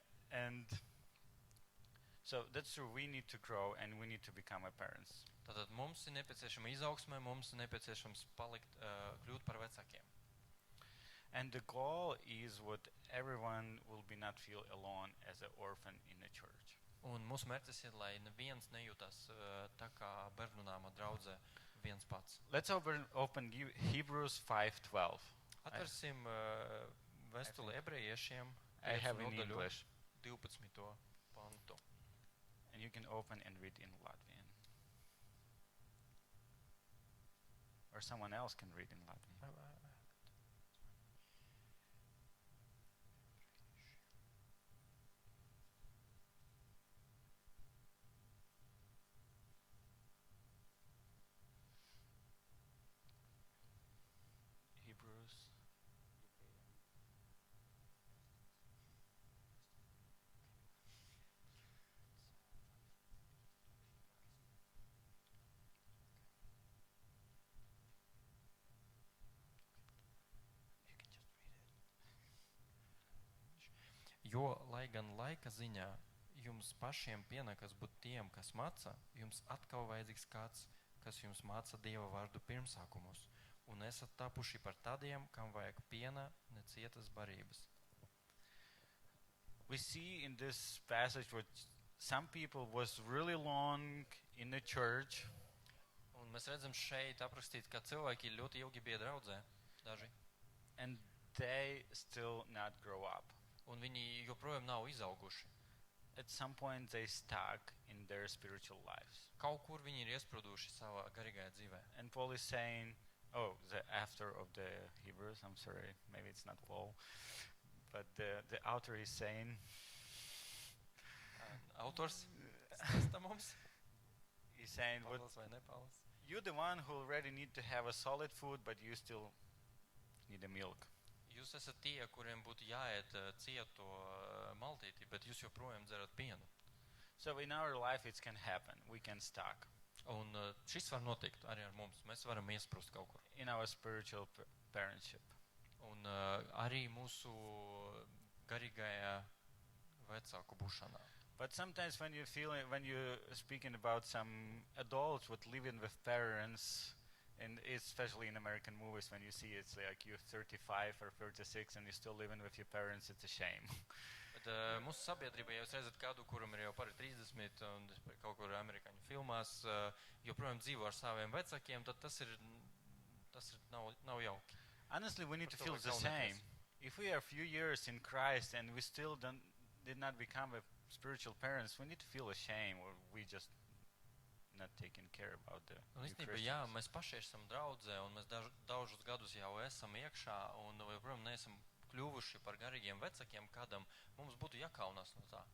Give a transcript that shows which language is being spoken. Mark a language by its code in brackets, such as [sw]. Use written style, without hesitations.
[en] And so that's true, we need to grow and we need to become a parents. [lv] Tātad mums ir nepieciešama izaugsme, mums ir nepieciešams kļūt par vecākiem. [en] And the goal is what everyone will be not feel alone as an orphan in the church. [lv] Un mūsu mērķis ir, lai neviens nejūtas tā kā bērnu nāma draudzē viens pats. [en] Let's open Hebrews 5:12. [lv] Atversim vēstuli ebrejiešiem, [en] I have [lv] 5. [en] in [lv] nodaļu, [en] English, [lv] 12. pantu. [en] and you can open and read in Latvian. Or someone else can read in Latvian. Hebrews. You can just read it. [lv] Jo, lai gan laika ziņā jums pašiem pienākas būt tiem, kas māca, jums atkal vajadzīgs kāds, kas jums māca Dieva vārdu pirmsākumus, un esat tapuši par tādiem, kam vajag piena, necietas barības. [en] We see in this passage what some people was really long in the church, [lv] Un mēs redzam šeit aprakstīt, ka cilvēki ļoti ilgi bija draudzē, daži, [en] and they still not grow up. [lv] un viņi joprojām nav izauguši. [en] At some point they stuck in their spiritual lives. [lv] Kaut kur viņi ir iesprūduši savā garīgajā dzīvē. [en] And Paul is saying, oh, the author of the Hebrews, I'm sorry, maybe it's not Paul, but the author is saying, [lv] Autors stāsta mums, [en] he's saying, what, [lv] Pāvils vai ne Pāvils? [en] you're the one who already need to have a solid food, but you still need a milk. [lv] Jūs esat tie, kuriem būtu jāiet cieto maltīti, bet jūs joprojām dzerat pienu. [en] So in our life it can happen. We can stuck [lv] Un šis var notikt arī ar mums. Mēs varam iesprūst kaut kur. [en] in our spiritual parentship. [lv] Un arī mūsu garīgajā vecāku būšanā. [en] But sometimes when you're speaking about some adults with living with parents, and especially in American movies, when you see it's like you're 35 or 36 and you're still living with your parents, it's a shame. [lv] Bet mūsu sabiedrībā, ja jūs redzat kādu, kuram ir jau pāri 30 un kaut kur amerikāņu filmās, joprojām dzīvo ar saviem vecākiem, tad tas nav jauki. [en] Honestly, we need to [lv] Par to [en] feel [lv] vajag [en] the same. [lv] kaunēties. [en] If we are a few years in Christ and we still did not become a spiritual parents, we need to feel ashamed or we just not taking care about the [lv] Un [en] new [lv] īstenībā, [en] Christians. [lv] jā, mēs paši esam draudzē un mēs dažus gadus jau esam iekšā un joprojām neesam kļuvuši par garīgiem vecākiem, kādam mums būtu jākaunās no tā.